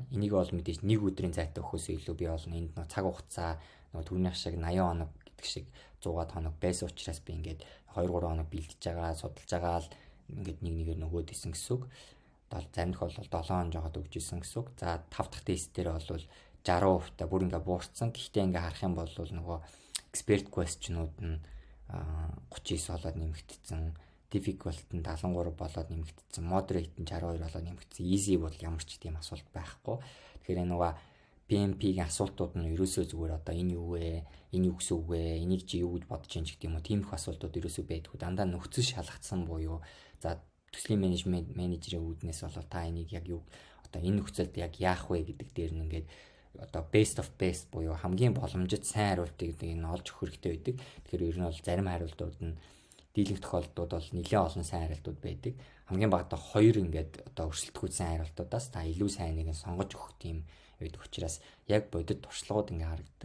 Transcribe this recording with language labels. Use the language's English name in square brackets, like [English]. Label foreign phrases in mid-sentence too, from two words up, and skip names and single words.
[Mongolian] Энийг бол мэдээж нэг өдрийн зайтай өгөхөөс илүү би бол энд нэг цаг хугацаа нэг түрүүнийх шиг 80 хоног гэдэг шиг 100 хоног байсан учраас би ингээд 2-3 хоног бэлдэж байгаа, судалж байгаа л ингээд нэгээр нөгөөд исэн гэсэн үг. Зарим тохиолдолд 7 хоног жагаад өгч исэн гэсэн үг. За 5 дахь тест дээр бол 60% та бүр ингээ буурсан. Гэхдээ ингээ харах юм бол нөгөө [English] expert question- [Mongolian] ууд нь 39 болоод нэмэгдсэн. difficult нь 73 болоод нэмэгдсэн, moderate нь 62 болоод нэмэгдсэн, easy бол ямар ч тийм асуулт байхгүй. Тэгэхээр нөгөө PMP-ийн асуултууд нь ерөөсөө зүгээр одоо энэ юу вэ? Энэ юу гэсэн үг вэ? Энийг чи юу гэж бодож чинь гэх юм уу? Тийм их асуултууд ерөөсөө байдгүй. Дандаа нөхцөл шалгацсан буюу за төслийн менежерийн үүднээс бол та энийг яг юу одоо энэ нөхцөлд яг яах вэ гэдэг дээр нь ингээд одоо [English] best of best [Mongolian] буюу хамгийн боломжит сайн хариултыг энэ олж өгөх хэрэгтэй байдаг. Тэгэхээр ер нь бол зарим хариултууд нь дийлэнх тохиолдлууд бол нэлээд олон сайн хариултууд байдаг. Хамгийн багадаа 2 ингээд одоо өрсөлдөхүйц сайн хариултуудаас та илүү сайныг нь сонгож өгөх тийм байдаг учраас яг бодит туршлагууд ингээ харагддаг.